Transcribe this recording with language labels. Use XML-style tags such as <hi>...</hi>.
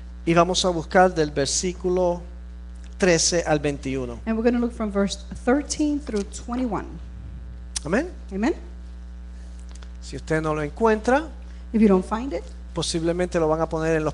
<es>Y vamos a buscar del versículo 13 al 21.</es> <en>And we're going to look from verse 13 through 21.</en> <es>Amén.</es> <en>Amen?</en> <es>Si usted no lo encuentra,</es> <en>If you don't find it,</en> <es>posiblemente lo van a poner en los</es>